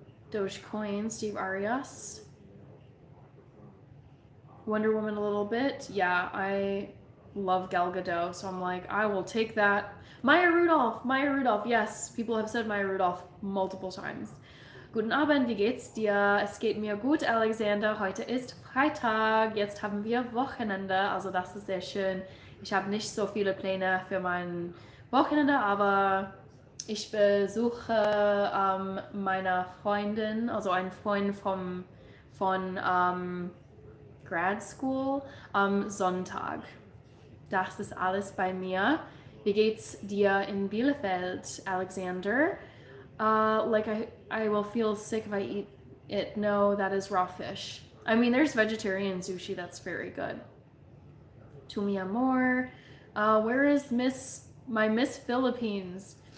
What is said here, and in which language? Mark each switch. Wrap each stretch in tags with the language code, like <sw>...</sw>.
<en>Dogecoin, Steve Arias. Wonder Woman a little bit. Yeah, I love Gal Gadot, so I'm like, I will take that. Maya Rudolph, yes. People have said Maya Rudolph multiple times.</en> <de>Guten Abend, wie geht's dir? Es geht mir gut, Alexander. Heute ist Freitag. Jetzt haben wir Wochenende. Also das ist sehr schön. Ich habe nicht so viele Pläne für mein Wochenende, aber ich besuche meine Freundin, also einen Freund von Grad School am Sonntag. Das ist alles bei mir. Wie geht's dir in Bielefeld, Alexander?</de> <en>Like I will feel sick if I eat it. No, that is raw fish. I mean, there's vegetarian sushi that's very good.</en> <es>Tu mi amor.</es> <en>Where is my Miss Philippines?</en>